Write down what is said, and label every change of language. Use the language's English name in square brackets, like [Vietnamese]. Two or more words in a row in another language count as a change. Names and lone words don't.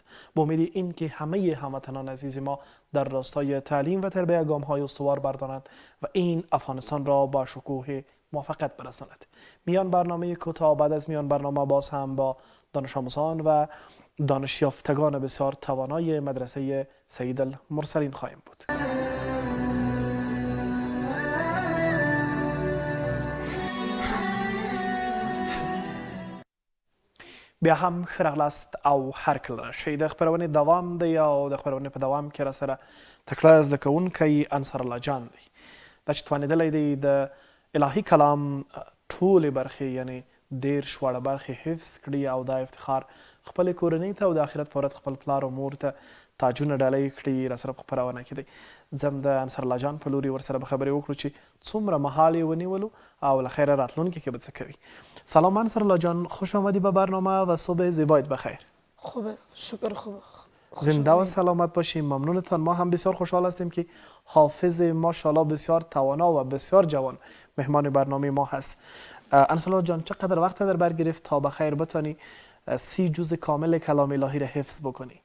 [Persian] با امید این که همه هموطنان عزیز ما در راستای تعلیم و تربیت گام‌های استوار بردارند و این افغانستان را با شکوه موفقیت برساند. میان برنامه کوتاه، بعد از میان برنامه باز هم با دانش آموزان و دانش یافتگان بسیار توانای مدرسه سید المرسلین خواهیم بود. [Pashto] بیا هم خرغلاست او هر کله شي د خبرونې دوام دی او د خبرونې په دوام کې را سره تکړه زده کوونکی انصر الله جان دی دا چې توانېدلی دی د الهي کلام ټولې برخې یعنی دېرش واړه برخې حفظ کړي او دا افتخار خپلې کورنۍ ته او د آخرت په ورځ خپل پلار او مور ته تاجونه ډالۍ کړي را سره په خپرونه کې دی. زم د انصر الله جان په لوري ورسره به خبرې وکړو چې څومره مهال یې ونیولو او له خیره راتلونکي کې به څه کوي. [Persian] سلام انصر الله جان، خوش آمدی به برنامه و صبح زیبایت بخیر. خوبه، شکر. خوبه، زنده و سلامت باشیم. ممنونتان. ما هم بسیار خوشحال هستیم که حافظ ماشاءالله بسیار توانا و بسیار جوان مهمان برنامه ما هست. انصر الله جان، چقدر وقت در بر گرفت تا بخیر بتانی 30 جزء کامل کلام الهی را حفظ بکنی؟